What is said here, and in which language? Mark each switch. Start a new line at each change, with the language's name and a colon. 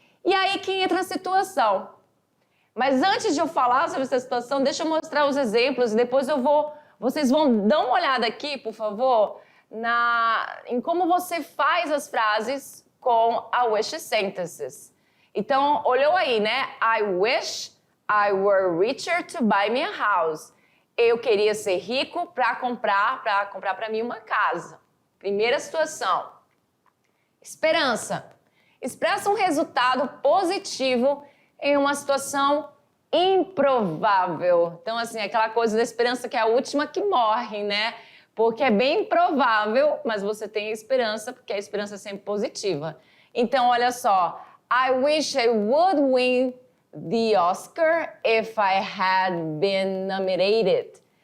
Portuguese: E aí que entra a situação. Mas antes de eu falar sobre essa situação, deixa eu mostrar os exemplos e depois vocês vão dar uma olhada aqui, por favor, em como você faz as frases com a wish sentences. Então, olhou aí, né?
English: I wish I were richer to buy me a house.
Portuguese: Eu queria ser rico para comprar para mim uma casa. Primeira situação. Esperança. Expressa um resultado positivo em uma situação improvável. Então, assim, aquela coisa da esperança que é a última que morre, né? Porque é bem improvável, mas você tem esperança, porque a esperança é sempre positiva. Então, olha só.
English: I wish I would win the Oscar if I had been nominated.